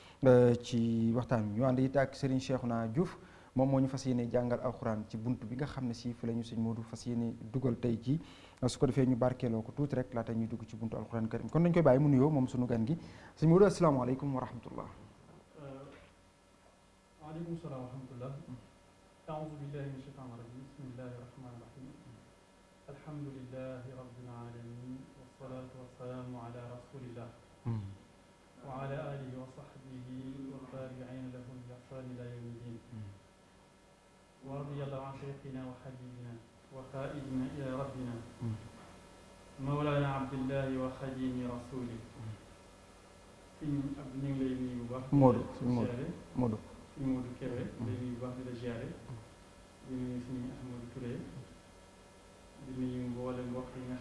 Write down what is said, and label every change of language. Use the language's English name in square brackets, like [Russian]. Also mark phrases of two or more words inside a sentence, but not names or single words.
[Wolof] ci waxtaan wi ñu ànd it ak Serigne Cheikhouna Diouf moom moo ñu fas yéene jàngal alxuraan ci bunt bi nga xam ne si fi la ñu sëñ Modou fas yéene dugal tey jii su ko defee ñu barkeeloo ko tuuti rek laata ñuy dugg ci buntu [Arabic] القرآن الكريم [Wolof] kon dañ koy bàyyi mu nuyoo moom sunu gan gi sëñ Modou [Arabic] السلام عليكم ورحمة الله. وعليكم السلام ورحمة الله أعوذ بالله من الشيطان الرجيم بسم الله الرحمن الرحيم. الحمد لله رب العالمين والصلاة والسلام على رسول الله وعلى آله وصحبه وتابعين لهم بإحسان إلى يوم الدين ورضي الله عن شيخنا وحبيبنا وقائدنا إلى ربنا مولانا عبد الله وخادم رسول ab [Wolof] ñu ngi lay nuyu bu baax Modou Modou Kébé lay nuyu bu baax di la ziare di nuyu suñu Ahmadou Touré di nuyu mboolem mbokk yi nga